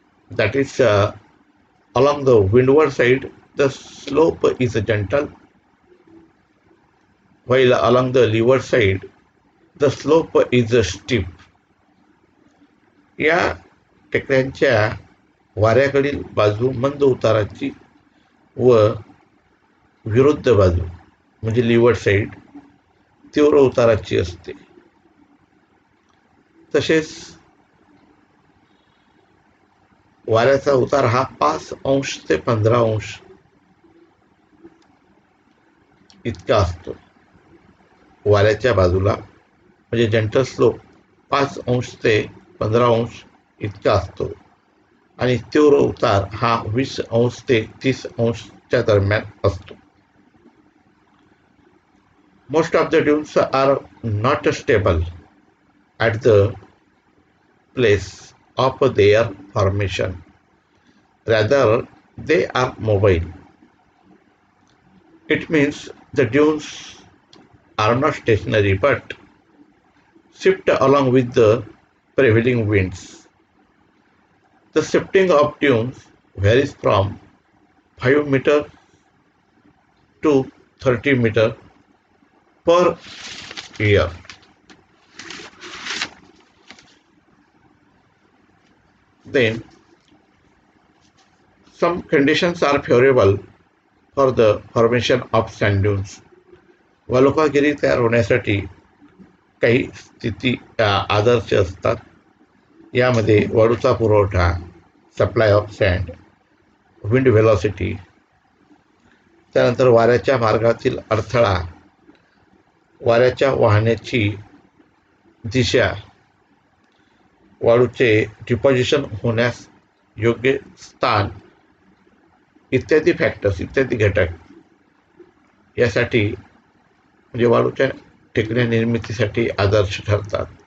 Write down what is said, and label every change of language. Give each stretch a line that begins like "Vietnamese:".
English: That is, along the windward side, the slope is gentle, while along the leeward side, the slope is steep.
Marathi: या टेकड्यांच्या वाऱ्याकडील बाजू मंद उताराची व विरुद्ध बाजू म्हणजे लीवर्ड साईड तीव्र उताराची असते. तसेच वाऱ्याचा उतार हा 5 अंश ते 15 अंश इतका असतो. वाऱ्याच्या बाजूला म्हणजे जेंटल स्लोप 5 अंश ते 15 अंश इतका असतो आणि तीव्र उतार हा 20 अंश ते 30 अंशच्या दरम्यान असतो.
English: Most of the dunes are not stable at the place of their formation. Rather, they are mobile. It means the dunes are not stationary but shift along with the prevailing winds. The shifting of dunes varies from 5 meters to 30 meters per year. Then, some conditions are favorable for the formation of sand dunes.
Marathi: वालुकागिरी तयार होण्यासाठी काही स्थिती आदर्श असतात. यामध्ये वाळूचा पुरवठा,
English: supply of sand, wind velocity,
Marathi: त्यानंतर वाऱ्याच्या मार्गातील अडथळा, वाऱ्याच्या वाहण्याची दिशा, वाळूचे डिपॉझिशन होण्यास योग्य स्थान इत्यादी फॅक्टर्स इत्यादी घटक यासाठी म्हणजे वाळूच्या टेकड्या निर्मितीसाठी आदर्श ठरतात.